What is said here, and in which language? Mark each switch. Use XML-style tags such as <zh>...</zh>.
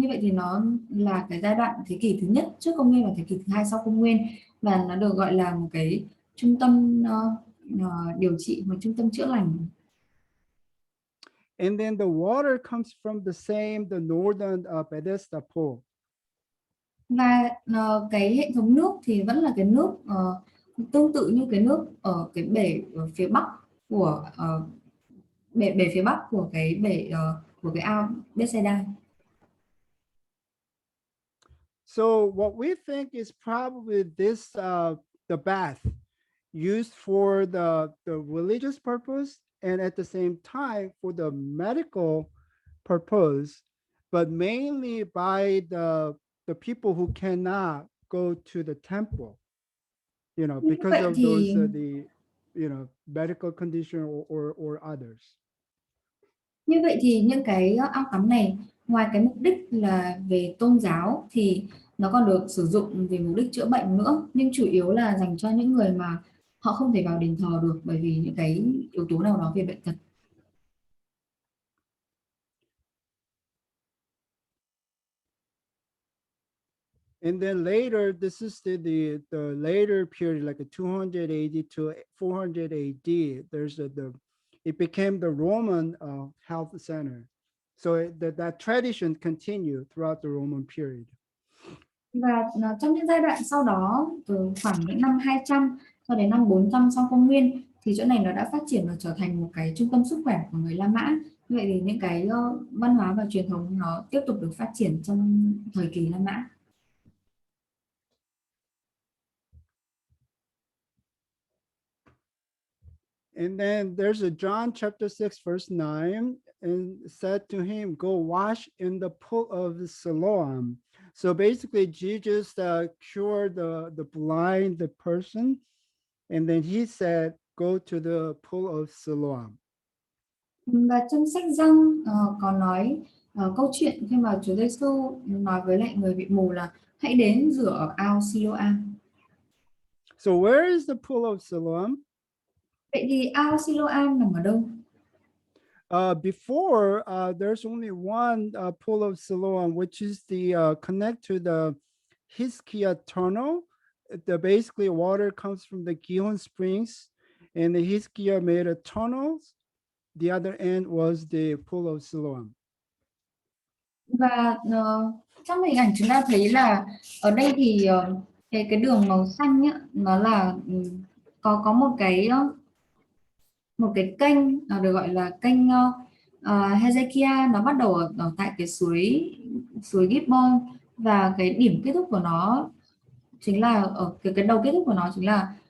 <vi>Như vậy thì nó là cái giai đoạn thế kỷ thứ nhất trước công nguyên và thế kỷ thứ hai sau công nguyên, và nó được gọi là một cái trung tâm điều trị, một trung tâm chữa lành.</vi> <en>And then the water comes from the northern Bethesda pool.</en> <vi>Và cái hệ thống nước thì vẫn là cái nước tương tự như cái nước ở cái bể ở phía bắc của bể phía bắc của cái bể của cái ao Bethesda.</vi> <en>So what we think is probably this the bath used for the religious purpose and at the same time for the medical purpose, but mainly by the people who cannot go to the temple, you know, because of those the medical condition or others.</en> <vi>Như vậy thì những cái ao tắm này, ngoài cái mục đích là về tôn giáo thì nó còn được sử dụng vì mục đích chữa bệnh nữa, nhưng chủ yếu là dành cho những người mà họ không thể vào đền thờ được bởi vì những cái yếu tố nào đó về bệnh tật.</vi> <en>And then later, this is the later period, like a 200 AD to 400 AD. There's it became the Roman health center. So that tradition continued throughout the Roman period.</en> <vi>Và trong những giai đoạn sau đó, từ khoảng những năm 200 cho đến năm 400 sau công nguyên, thì chỗ này nó đã phát triển và trở thành một cái trung tâm sức khỏe của người La Mã. Như vậy thì những cái văn hóa và truyền thống nó tiếp tục được phát triển trong thời kỳ La Mã.</vi> <en>And then there's a John chapter 6, verse 9, and said to him, go wash in the pool of Siloam. So basically, Jesus cured the blind the person, and then he said, go to the pool of Siloam.</en> <vi>Và trong sách Giăng có nói câu chuyện khi mà Chúa Giêsu nói với lại người bị mù là hãy đến rửa ở ao Siloam.</vi> <en>So where is the pool of Siloam?</en> <vi>Vậy thì ao Siloam nằm ở đâu?</vi> <en>Before, there's only one pool of Siloam, which is the connect to the Hiskia tunnel. Basically water comes from the Gihon springs, and the Hiskia made a tunnel. The other end was the pool of Siloam.</en> <vi>Và trong hình ảnh chúng ta thấy là ở đây thì cái đường màu xanh ấy, nó là có một cái kênh được gọi là kênh Hezekiah, nó bắt đầu ở tại cái suối Gihon, và cái điểm kết thúc của nó chính là ở cái đầu kết thúc của nó chính là</vi>